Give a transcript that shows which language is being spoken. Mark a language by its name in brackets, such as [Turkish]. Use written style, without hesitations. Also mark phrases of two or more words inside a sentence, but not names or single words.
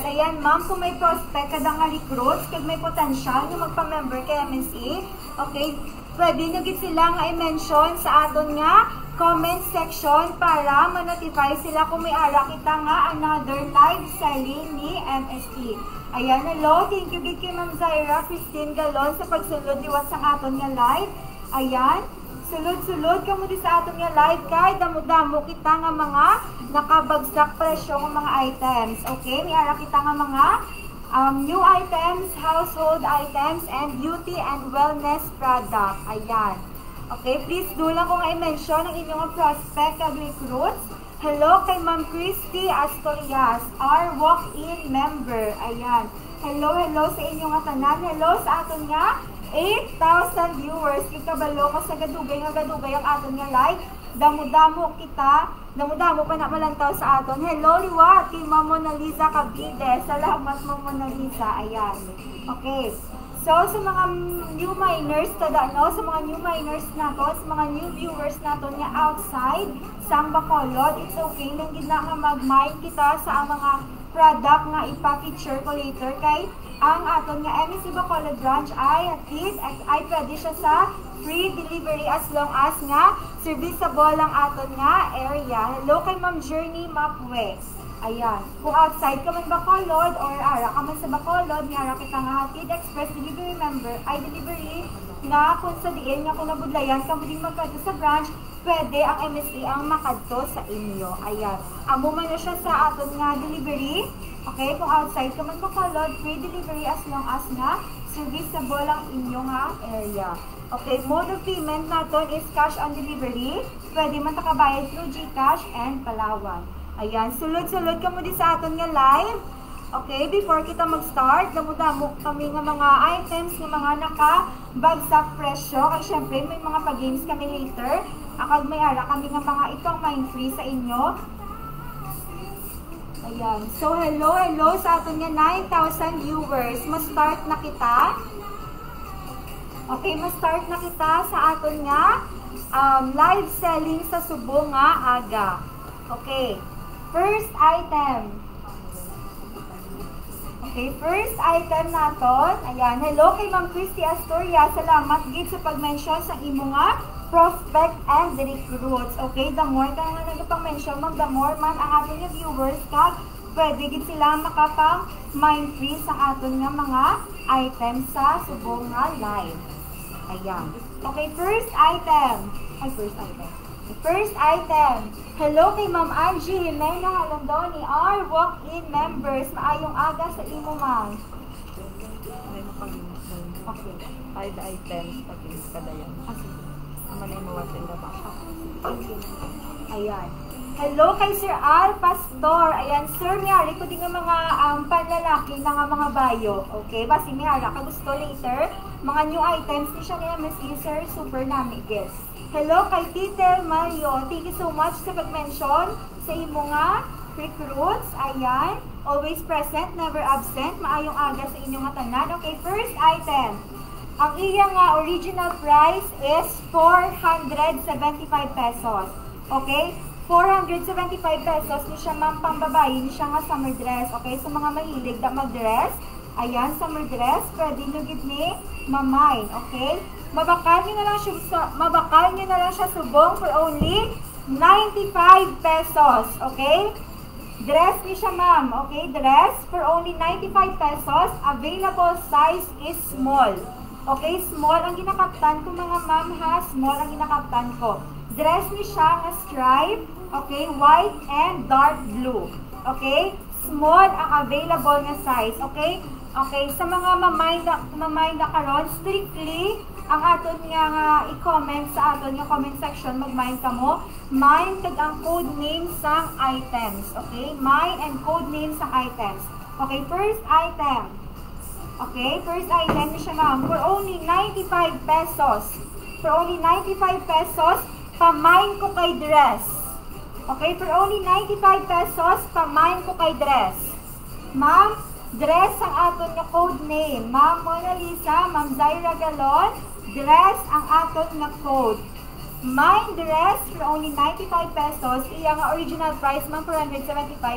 [Hiligaynon] Ayan, Ma'am, kung may prospect ka nga recruits, kag may potential nga magpa-member kay MSE, okay, pwede nyo gid sila nga i-mention sa aton nga [English] comment section [Hiligaynon] para ma-notify sila kung may ara kita nga another [English] live selling [Hiligaynon] ni MSE. Ayan, hello, [English] thank you [Hiligaynon] gid kay Ma'am Zaira Christine Galon sa pagsulod liwat sa aton nga live. Ayan. Sulod-sulod ka mo di sa aton nga live kay damo-damo kita nga mga nakabagsak presyo ng mga items. Okay, may ara kita nga mga [English] new items, household items, and beauty and wellness product. [Hiligaynon] Ayan. Okay, [English] please do [Hiligaynon] lang kung i-mention ang inyong prospect kag recruits. Hello kay Ma'am Christy Astorias, [English] our walk-in member. Ayan. [Hiligaynon] Hello, hello sa inyong tanan. Hello sa aton nga 8,000 viewers. Ikabalo ko sa gadugay ang aton nga live. Damo-damo kita. Damo-damo pa na malantaw sa aton. Hello, liwat kay Ma'am Mona Lisa Cavide. Salamat, Ma'am Mona Lisa. Ayan. Okay. So, sa mga [English] new miners, [Hiligaynon] sa mga [English] new miners [Hiligaynon] nato, sa mga [English] new viewers [Hiligaynon] nato nga outside, sang Bacolod, [English] it's okay [Hiligaynon] lang gid na nga mag-mine kita sa mga product nga i-picture ko later kay ang aton nga MSE Bacolod branch ay [English] at least [Hiligaynon] ay pwede siya sa [English] free delivery as long as [Hiligaynon] nga serviceable ang aton nga area. Hello kay Ma'am Journey Mapwe. Ayan. Kung outside ka man Bacolod or ara ka man sa Bacolod, nga kita nga hatid [English] express delivery member [Hiligaynon] ay delivery nga kung sa diin nga kung nabudlayan ka mo din magkadto sa branch, pwede ang MSE ang makadto sa inyo. Ayan. Amo man na siya sa aton nga delivery. Okay, kung outside ka man Bacolod, [English] free delivery as long as [Hiligaynon] nga serviceable ang inyong area. [English] Okay, mode of payment natin is cash on delivery. [Hiligaynon] Pwede man takabayad through GCash and Palawan. Ayan, sulod-sulod ka mo di sa aton nga live. Okay, before kita mag-start, damo-damo kami nga mga items nga mga nakabagsak presyo. Kaya syempre, may mga pa-games kami later. Akag may ara kami nga mga itong [English] mind free [Hiligaynon] sa inyo. Ayan. So, hello, hello sa aton nga 9,000 viewers. Mas-start na kita. Okay, mas-start na kita sa aton nga [English] live selling [Hiligaynon] sa Subo nga aga. [English] Okay. First item. Okay, first item naton. Ayan. [Hiligaynon] Hello kay Ma'am Christy Astoria. Salamat gid sa pag-mention sa imo nga [English] prospect and recruits. [Hiligaynon] Okay, [English] the more [Hiligaynon] ka nga nagpang-mention, [English] the more [Hiligaynon] man ang ating nga viewers kag pwede gid sila makapang [English] mind free [Hiligaynon] sa aton nga mga items sa Subo nga live. Ayan. [English] Okay, first item. Ay, first item. First item. Hello kay Ma'am Angie Jimena Halandoni, our walk-in members. [Hiligaynon] Maayong aga sa imo, ma'am. Okay. 5 items pag-inis ka na yan. Amanay mo watin na ba? Ayan. Hello kay Sir Al Pastor. Ayan, Sir, miyari ko din ng mga panlalaki na nga mga bayo. Okay, basi miyara ka gusto later. Mga [English] new items [Hiligaynon] ni siya ni MSE, Sir, super nami, guys. Hello kay Tite Mario. [English] Thank you so much [Hiligaynon] sa pag-mention sa imo nga recruits. Ayan. [English] Always present, never absent. [Hiligaynon] Maayong aga sa inyong tanan. [English] Okay, first item. [Hiligaynon] Ang iyang [English] original price is 475 pesos. Okay? [Hiligaynon] 475 pesos. Ni siya ma'am pambabae. Ni siya nga summer dress. [English] Okay? [Hiligaynon] Sa mga mahilig na mag-dress. Ayan, [English] summer dress. [Hiligaynon] Pwede nyo [English] give me [Hiligaynon] mamay. Okay? Mabakal nyo na lang siya subong [English] for only 95 pesos. [Hiligaynon] Okay? Dress ni siya, ma'am. [English] Okay? Dress for only 95 pesos. Available size is small. Okay? [Hiligaynon] Small ang ginakaptan ko, mga ma'am, ha? Small ang ginakaptan ko. Dress ni siya na stripe. [English] Okay? White and dark blue. Okay? [Hiligaynon] Small ang available na size. [English] Okay? [Hiligaynon] Okay, sa mga mamay na karon, strictly ang aton nga i-comment sa aton nga [English] comment section, [Hiligaynon] mag-mind ka mo. Mind kag ang [English] code name [Hiligaynon] sang items. Okay? [English] Mind and code name sang items. Okay, first item. Okay, first item [Hiligaynon] ni siya, [English] ma'am. For only 95 pesos. For only 95 pesos, [Hiligaynon] pa-mind ko kay [English] dress. Okay, for only 95 pesos, [Hiligaynon] pa-mind ko kay [English] dress. [Hiligaynon] Ma'am, dress ang aton nga [English] code name. [Hiligaynon] Ma'am Mona Lisa, Ma'am Zaira Galon, dress ang aton nga code. [English] Mine dress for only 95 pesos. [Hiligaynon] Iya nga [English] original price, [Hiligaynon] ma'am, 475.